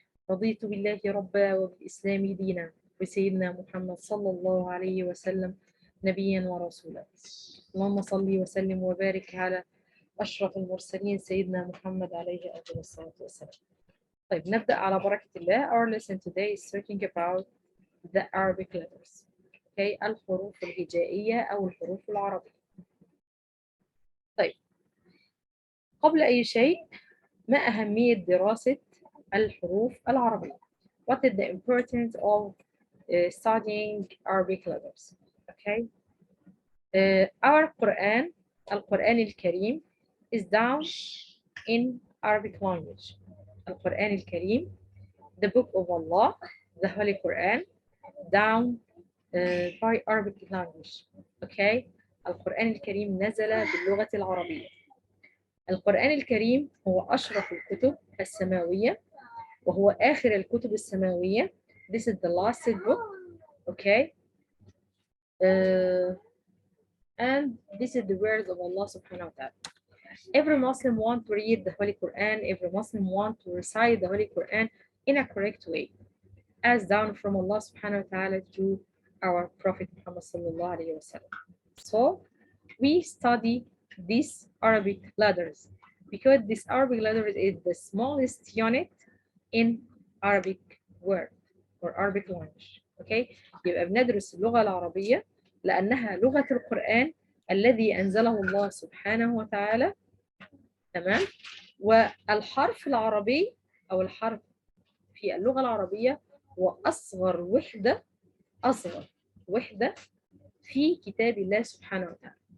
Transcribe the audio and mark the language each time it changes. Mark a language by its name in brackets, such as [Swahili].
[Arabic] رضيت بالله ربا وبالإسلام دينا وسيدنا محمد صلى الله عليه وسلم نبيا ورسولا. اللهم صل وسلم وبارك على أشرف المرسلين سيدنا محمد عليه أفضل الصلاة والسلام. طيب نبدأ على بركة الله. [English] Our lesson today is talking about the Arabic letters. [Arabic] Okay, الحروف الهجائية أو الحروف العربية. طيب قبل أي شيء، ما أهمية دراسة الحروف العربية؟ [English] What is the importance of studying Arabic letters? Okay. Our Quran, القرآن الكريم, is down in Arabic language. القرآن الكريم, the book of Allah, the Holy Quran, down by Arabic language. Okay. [Arabic] القرآن الكريم نزل باللغة العربية. القرآن الكريم هو أشرف الكتب السماوية وهو آخر الكتب السماوية. [English] This is the last book. Okay. And this is the words of Allah subhanahu wa ta'ala. Every Muslim want to read the Holy Quran. Every Muslim want to recite the Holy Quran in a correct way, as down from Allah subhanahu wa ta'ala to our Prophet Muhammad sallallahu alayhi wa sallam. So we study these Arabic letters because this Arabic letters is the smallest unit in Arabic word or Arabic language. Okay. [Arabic] يبقى بندرس اللغة العربية لأنها لغة القرآن الذي أنزله الله سبحانه وتعالى. تمام. والحرف العربي أو الحرف في اللغة العربية هو أصغر وحدة في كتاب الله سبحانه وتعالى.